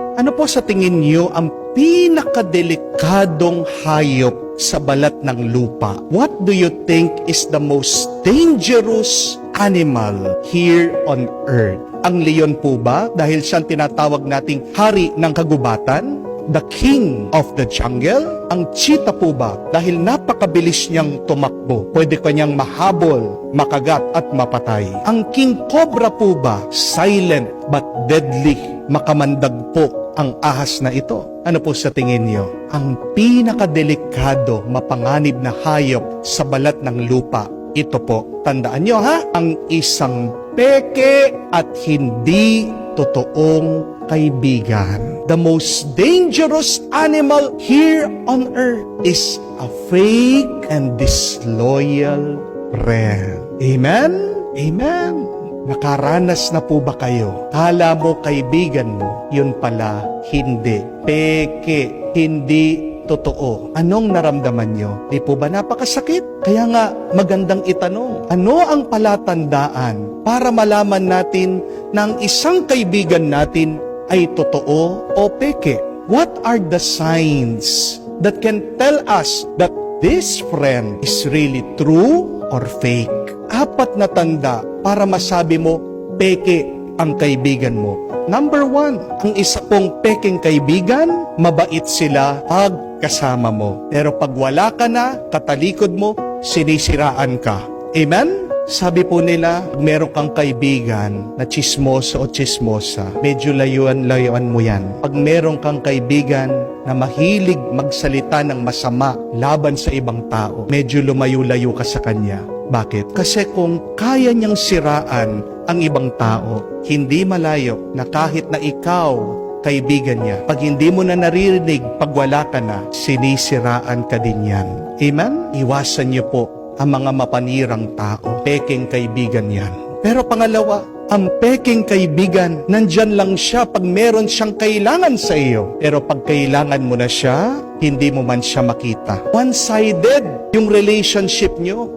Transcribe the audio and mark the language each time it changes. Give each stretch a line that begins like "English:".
Filipino: Ano po sa tingin niyo ang pinakadelikadong hayop sa balat ng lupa?
English: What do you think is the most dangerous animal here on earth?
Filipino: Ang leon po ba? Dahil siyang tinatawag nating hari ng kagubatan?
English: The king of the jungle?
Filipino: Ang cheetah po ba? Dahil napakabilis niyang tumakbo. Pwede kanyang mahabol, makagat at mapatay. Ang king cobra po ba?
English: Silent but deadly.
Filipino: Makamandag po ang ahas na ito. Ano po sa tingin niyo? Ang pinakadelikado, mapanganib na hayop sa balat ng lupa. Ito po, tandaan niyo ha, ang isang peke at hindi totoong kaibigan.
English: The most dangerous animal here on earth is a fake and disloyal friend.
Filipino: Amen? Amen. Nakaranas na po ba kayo? Kala mo kaibigan mo, yun pala hindi. Peke, hindi totoo. Anong naramdaman nyo? Di po ba napakasakit? Kaya nga, magandang itanong, ano ang palatandaan para malaman natin na ang isang kaibigan natin ay totoo o peke?
English: What are the signs that can tell us that this friend is really true or fake?
Filipino: 4 na tanda para masabi mo, peke ang kaibigan mo. Number 1, ang isa pong peking kaibigan, mabait sila pag kasama mo. Pero pag wala ka na, katalikod mo, sinisiraan ka. Amen? Sabi po nila, meron kang kaibigan na chismoso o chismosa, medyo layuan mo yan. Pag meron kang kaibigan na mahilig magsalita ng masama laban sa ibang tao, medyo lumayo-layo ka sa kanya. Bakit? Kasi kung kaya niyang siraan ang ibang tao, hindi malayo na kahit na ikaw, kaibigan niya, pag hindi mo na naririnig, pag wala ka na, sinisiraan ka din yan. Amen? Iwasan niyo po ang mga mapanirang tao. Peking kaibigan yan. Pero pangalawa, ang peking kaibigan, nandyan lang siya pag meron siyang kailangan sa iyo. Pero pag kailangan mo na siya, hindi mo man siya makita. One-sided yung relationship nyo.